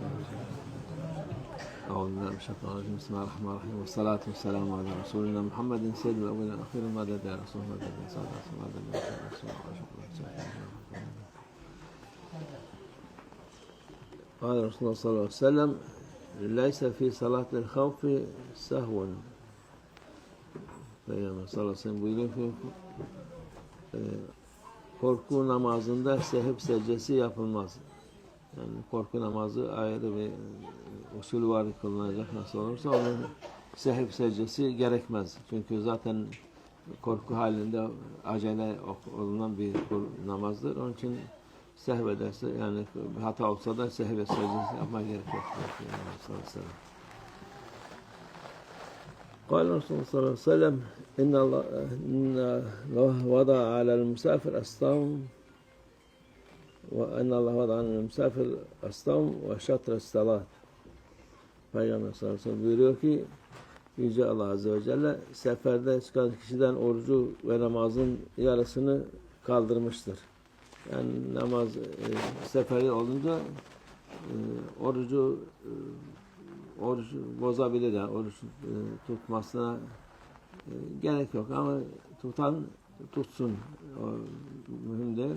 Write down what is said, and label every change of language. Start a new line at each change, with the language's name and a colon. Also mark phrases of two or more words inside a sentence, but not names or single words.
Arabic: أعوذ بالله من الشيطان الرجيم. بسم الله الرحمن الرحيم والصلاة والسلام على رسولنا محمد سيد الأولين والآخرين. مدد يا رسول الله، مدد يا سادة رسول الله، مدد يا رسول الله. قال رسول الله صلى الله عليه وسلم: ليس في صلاة الخوف سهو.
Turkish: Peygamber
Arabic: صلى الله عليه وسلم
Turkish: buyuruyor ki korku namazında sehv secdesi yapılmaz. Yani korku namazı ayrı bir usul var, kılınacak nasıl olursa onun sehv secdesi gerekmez. Çünkü zaten korku halinde acele olunan bir namazdır. Onun için sehv ederse, yani hata olsa da sehv secdesi yapmak gerekiyor.
Arabic: قال الرسول صلى الله عليه وسلم: إن الله وضع على المسافر الصوم وأن الله وضع على المسافر الصوم وشطر الصلاة.
Turkish: Peygamber
Arabic: صلى الله عليه وسلم
Turkish: buyuruyor ki Yüce Allah
Arabic: عز وجل
Turkish: seferde çıkan kişiden orucu ve namazın yarısını kaldırmıştır. Yani namaz seferi olunca orucu bozabilir, yani oruç tutmasına gerek yok ama tutan tutsun, o mühim değil.